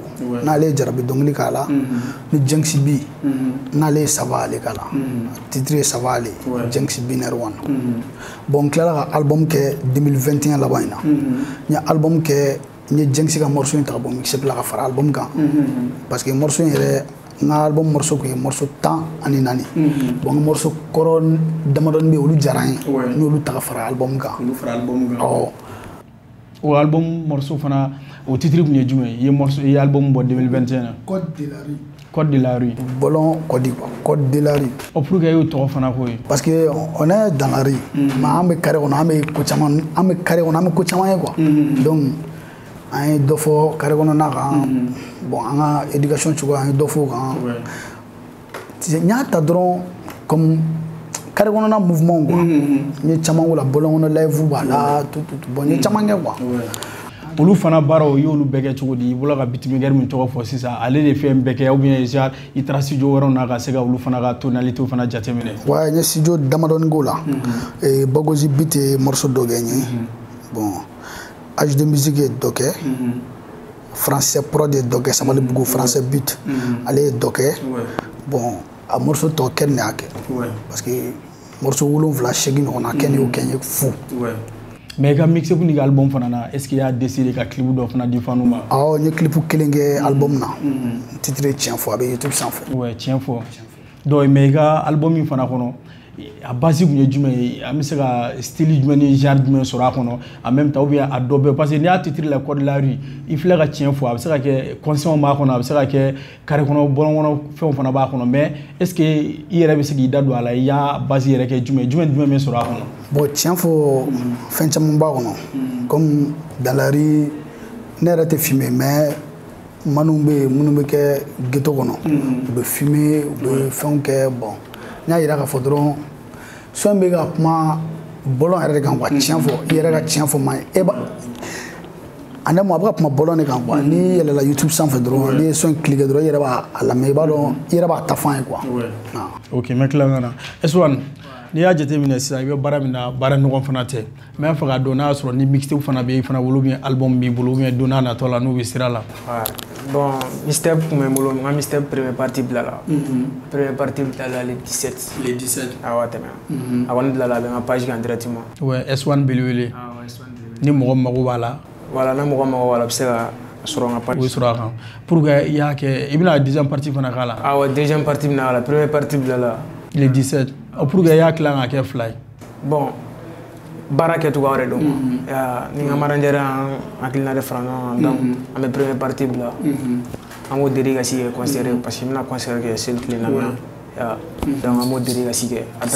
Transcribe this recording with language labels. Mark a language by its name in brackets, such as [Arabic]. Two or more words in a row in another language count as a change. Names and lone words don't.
[Bambara] n'ale ye jarabi dɔnkili k'a la ni Jenks B n'ale ye Sava ale k'a la titre ye Sava ale Jenks B Ner 1 bon n tilala ka album kɛ 2021 laban in na n ye album kɛ n ye Jenks ka morceau in ta ka bɔ mixtape la ka fara album kan parce que morceau in yɛrɛ n ka album morceau kun ye morceau 14 bon n ka morceau kɔrɔ damadɔni bɛ yen olu diyara n ye n y'olu ta ka fara album kan o album morceau fana o titre kun ye jumɛn ye i album bɔ 2021 na Code de la rue Bolon Code de la rue o pour que y'o tɔgɔ fana ko ye [French] parce que on est dans la rue mais [Bambara] an bɛ carré kɔnɔ an bɛ ko caman ye quoi donc an ye dɔ fɔ carré kɔnɔna kan bon an ka éducation cogoya an ye dɔ fɔ o kan n y'a ta dɔrɔn comme carré kɔnɔna mouvement quoi n ye caman k'o la bɔlɔn kɔnɔ live b'a la bon n ye caman kɛ quoi olu fana baaraw i y'olu bɛɛ kɛ cogo di i bɔra ka beatmaker min tɔgɔ fɔ sisan ale de fɛn bɛɛ kɛ [French] ou bien genre [Bambara] i taara studio wɛrɛw na ka se ka olu fana ka tonalité fana jateminɛ ouais n ye studio damadɔni k'o la Bagozi beat ye morceau dɔ kɛ n ye bon HD Music ye dɔ kɛ français prod ye dɔ kɛ Sabalibugu français beat ale ye dɔ kɛ bon a morceau tɔ kɛ ne y'a kɛ parce que morceau 7-8 ɲɔgɔn na kɛ ne y'o kɛ n ye fu mais i ka mixtape ni ka album fana na [French] est ce que [Bambara] i y'a décidé ka clip dɔ fana di fanu ma awɔ n ye clip kelen kɛ album na titre tiɲɛ fɔ a bɛ YouTube sanfɛ ouais tiɲɛ fɔ donc mais i ka album min fana kɔnɔ a base kun ye jumɛn ye an bɛ se ka style jumɛn ni genre jumɛn sɔrɔ a kɔnɔ [French] en même temps ou bien [Bambara] a dɔ bɛ parce que n'i y'a titre la code de la rue i filɛ ka tiɲɛ fɔ a bɛ se ka kɛ conscient b'a kɔnɔ a bɛ se ka kɛ carré kɔnɔ bɔlɔn kɔnɔ fɛnw fana b'a kɔnɔ mais [French] est ce que [Bambara] i yɛrɛ bɛ se k'i da don a la i y'a base yɛrɛ kɛ jumɛn bɛ sɔrɔ a kɔnɔ. Bon tiɲɛ fɔ fɛn caman b'a kɔnɔ [French] comme dans la rue [Bambara] ne yɛrɛ tɛ fumer mais minnu bɛ kɛ ghetto kɔnɔ u bɛ fumer u bɛ fɛnw kɛ bon n y'a yira k'a fɔ dɔrɔn son bɛ ka kuma bɔlɔn yɛrɛ de kan quoi tiɲɛ fɔ i yɛrɛ ka tiɲɛ fɔ ma ye a ne ma a bɛ ka kuma bɔlɔn de kan quoi n'i yɛlɛla YouTube sanfɛ dɔrɔn n'i ye son cliquer dɔrɔn i yɛrɛ b'a lamɛn i b'a dɔn i yɛrɛ b'a ta fɔ an ye quoi. Ok n bɛ tila ka na S1 n'i y'a jateminɛ sisan i bɛ baara min na baara ɲɔgɔn fana tɛ n bɛ fɛ k'a dɔn n'a y'a sɔrɔ ni mixtape fana bɛ i fana bolo bien album b'i bolo bien don n'a natɔ la n'u bɛ sira la. Bon mixtape tun bɛ n bolo n ka mixtape [French] première partie [Bambara] bila la [French] première partie [Bambara] bila la le 17. Le 17 awɔ tɛmɛna a kɔni bila la a bɛ n ka page kan directement. Ouais S1 belebele ni mɔgɔ mago b'a la. Voilà ni mɔgɔ mago b'a la a bɛ se ka sɔrɔ n ka page. O bɛ sɔrɔ a kan pour que i y'a kɛ i bɛna [French] deuxième partie [Bambara] fana k'a la. awɔ [French] deuxième partie [Bambara] bɛna k'a la [French] première partie [Bambara] bila la. [French] Le 17 pour que [Bambara] i y'a tilan ka kɛ fila ye. Bon baara kɛcogoya wɛrɛ don ni n ka manager y'an hakilina de fara ɲɔgɔn kan donc an bɛ [French] première partie [Bambara] bila an b'o diri ka sigi kɛ concert ye parce que n bɛna concert kɛ seli tile naaninan donc an b'o diri ka sigi kɛ après